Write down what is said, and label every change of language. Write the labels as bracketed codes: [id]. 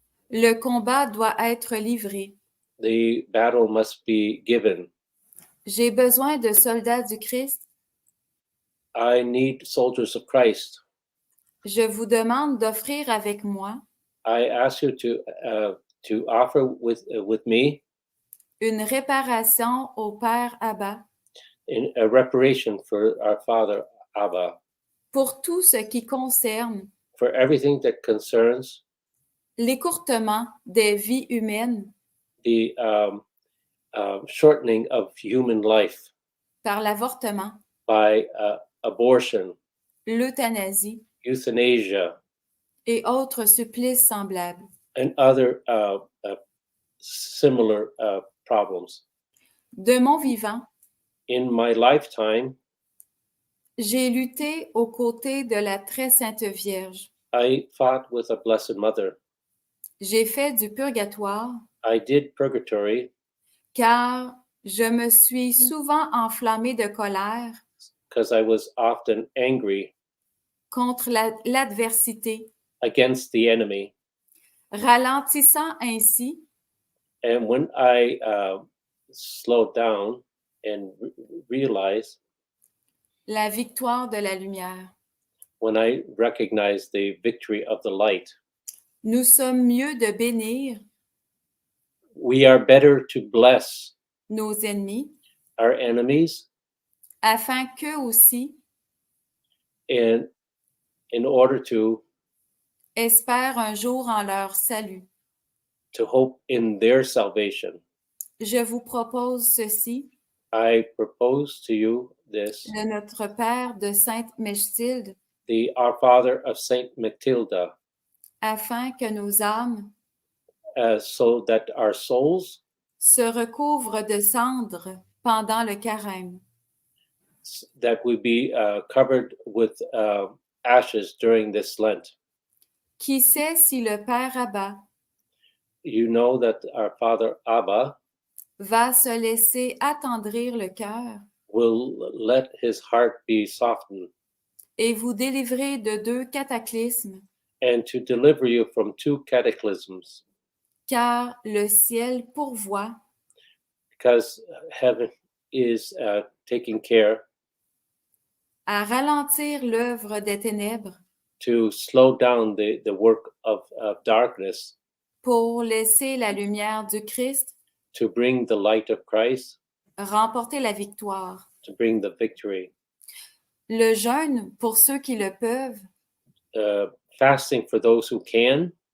[fr] Le combat doit être livré. [en] The battle must be given. [fr] J'ai besoin de soldats du Christ. [en] I need soldiers of Christ. [fr] Je vous demande d'offrir avec moi [en] I ask you to offer with me [fr] une réparation au Père Abba [en] in a reparation for our Father Abba, [fr] pour tout ce qui concerne [en] for everything that concerns [fr] l'écourtement des vies humaines [en] the shortening of human life [fr] par l'avortement, [en] by abortion, [fr] l'euthanasie [en] euthanasia, [fr] et autres supplices semblables. [en] and other similar problems. [fr] De mon vivant, [en] In my lifetime, [fr] j'ai lutté aux côtés de la très sainte Vierge. [en] I fought with a Blessed Mother. [fr] J'ai fait du purgatoire [en] I did purgatory [fr] car je me suis souvent enflammée de colère [en] because I was often angry [fr] contre l'adversité, [en] against the enemy. [fr] ralentissant ainsi [en] And when I slowed down and realized, [fr] la victoire de la lumière. [en] when I recognized the victory of the light, [fr] Nous sommes mieux de bénir [en] we are better to bless [fr] nos ennemis [en] our enemies [fr] afin qu'eux aussi [en] and in order to [fr] espèrent un jour en leur salut. [en] hope in their salvation. [fr] Je vous propose ceci, [en] I propose to you this, [fr] le Notre Père de Sainte Mechtilde, [en] the Our Father of Saint Matilda, [fr] afin que nos âmes [en] so that our souls [fr] se recouvrent de cendres pendant le carême. [en] that we be covered with ashes during this Lent. [fr] Qui sait si le Père Abba [en] You know that our Father Abba [fr] va se laisser attendrir le cœur [en] will let his heart be softened [fr] et vous délivrer de 2 cataclysmes, [en] and to deliver you from 2 cataclysms, [fr] car le ciel pourvoit [en] because heaven is taking care [fr] à ralentir l'œuvre des ténèbres [en] to slow down the work of darkness, [fr] pour laisser la lumière du Christ [en] to bring the light of Christ, [fr] remporter la victoire. [en] to bring the victory. [fr] Le jeûne, pour ceux qui le peuvent, [en] Fasting for those who can,